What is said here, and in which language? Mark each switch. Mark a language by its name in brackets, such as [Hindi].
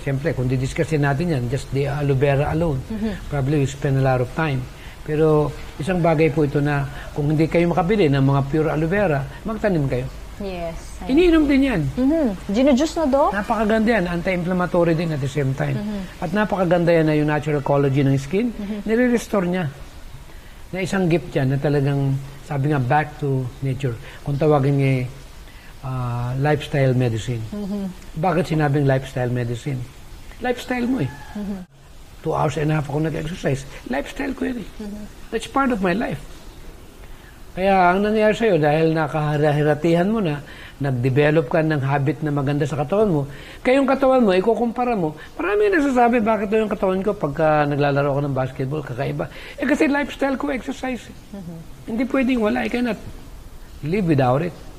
[Filipino] Siyempre, kung didiscussin natin yan, [English] just the aloe vera alone, probably we spend a lot of time. [Filipino] Pero isang bagay po ito na kung hindi kayo makabili ng mga pure aloe vera, magtanim kayo. [English] Yes. [Filipino] Iniinom din yan. Gino-juice na, Doc? Napakaganda yan. [English] Anti-inflammatory din at the same time. [Filipino] At napakaganda yan na yung natural collagen ng skin. Nire-restore niya. Na isang gift yan na talagang, sabi nga, back to nature. Kung tawagin niya lifestyle medicine. Bakit sinabing lifestyle medicine? Lifestyle mo eh. [English] 2 hours and a half ako nag-exercise. [Filipino] Lifestyle ko yan eh. [English] That's part of my life. [Filipino] Kaya ang nangyayari sa'yo, dahil nakahiratihan mo na, nag-develop ka ng habit na maganda sa katawan mo, kaya yung katawan mo, ikukumpara mo, marami nagsasabi bakit yung katawan ko pagka naglalaro ako ng basketball, kakaiba. Kasi lifestyle ko, exercise. Hindi pwedeng wala. [English] I cannot live without it.